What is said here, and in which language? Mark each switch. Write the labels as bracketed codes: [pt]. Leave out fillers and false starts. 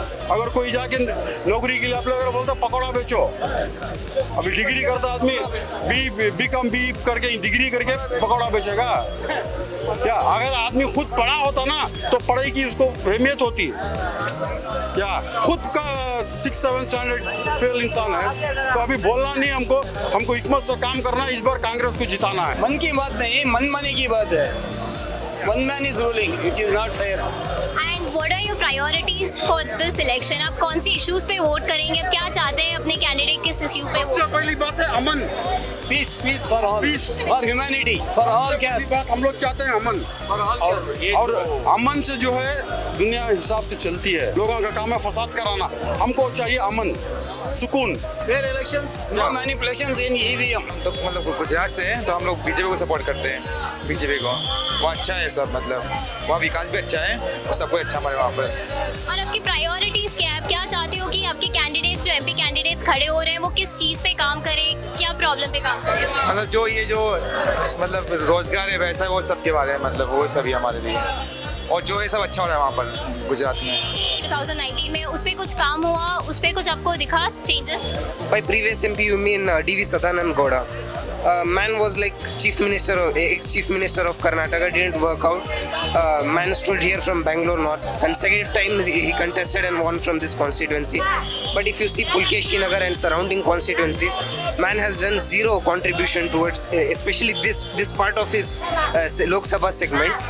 [hi] अगर कोई जाके नौकरी के लिए अप्लाई कर बोलता पकौड़ा बेचो, अभी डिग्री करता आदमी बी करके डिग्री करके पकौड़ा बेचेगा क्या? अगर आदमी खुद पढ़ा होता ना तो पढ़ाई की उसको अहमियत होती। क्या खुद का 6-7 स्टैंडर्ड फेल इंसान है तो अभी बोलना नहीं, हमको हिकमत से काम करना है। इस बार कांग्रेस को जिताना है। मन की बात नहीं, मनमानी की बात है। [en] One man is ruling, which is not fair. And what are your priorities for this election? [hi] आप कौन सी इश्यूज पे वोट करेंगे? आप क्या चाहते हैं अपने कैंडिडेट किस इश्यू पे? सबसे पहली बात है अमन, [en] Peace for all. Peace. For humanity, for all caste. [hi] हम लोग चाहते हैं अमन, और अमन से जो है दुनिया हिसाब से चलती है। लोगों का काम है फसाद कराना, हमको चाहिए अमन, सुकून। [en] Fair elections, no manipulations in EVM. [hi] तो मतलब गुजरात से हैं तो हम लोग बीजेपी को सपोर्ट करते हैं, बीजेपी को। वहाँ अच्छा है सब, मतलब वहाँ विकास भी अच्छा है और सब कुछ अच्छा हमारे वहाँ पर। और आपकी प्रायोरिटीज क्या है? आप क्या चाहते हो कि आपके कैंडिडेट्स जो एमपी कैंडिडेट्स खड़े हो रहे हैं वो किस चीज़ पे काम करें, क्या प्रॉब्लम पे काम करें? मतलब जो मतलब रोजगार है वैसा वो सब के बारे में, मतलब वो सभी हमारे लिए, और जो है सब अच्छा हो रहा है वहाँ पर गुजरात में। 2019 में उस पे कुछ काम हुआ, उस पे कुछ आपको दिखा changes? [en] By previous MP, you mean DV Sadanand Gowda. Man was like ex-chief minister of Karnataka, didn't work out. Man stood here from Bengaluru North. Consecutive times he contested and won from this constituency. But if you see Pulkeshi Nagar and surrounding constituencies, man has done zero contribution towards, especially this part of his Lok Sabha segment.